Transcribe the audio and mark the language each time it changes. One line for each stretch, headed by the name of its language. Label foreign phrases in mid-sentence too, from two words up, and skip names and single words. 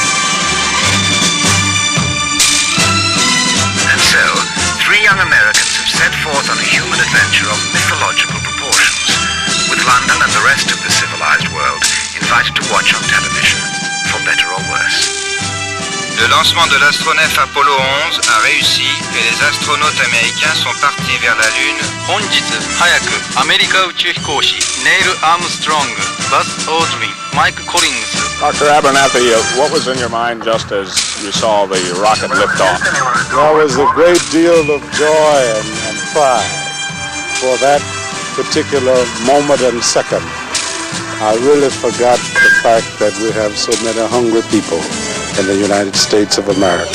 English: And so, 3 young Americans have set forth on a human adventure of mythological proportions, with London and the rest of the civilized world invited to watch on television, for better or worse.
French: Le lancement de l'astronef Apollo 11 a réussi et les astronautes américains sont partis vers la Lune.
Japanese: 本日早くアメリカ宇宙飛行士ネイル・アームストロング、バス・オードリン、マイク・コリングス。
English: Dr. Abernathy, what was in your mind just as you saw the rocket lift off? There was a great deal of joy and pride for that particular moment and second. I really forgot the fact that we have so many hungry people in the United States of America.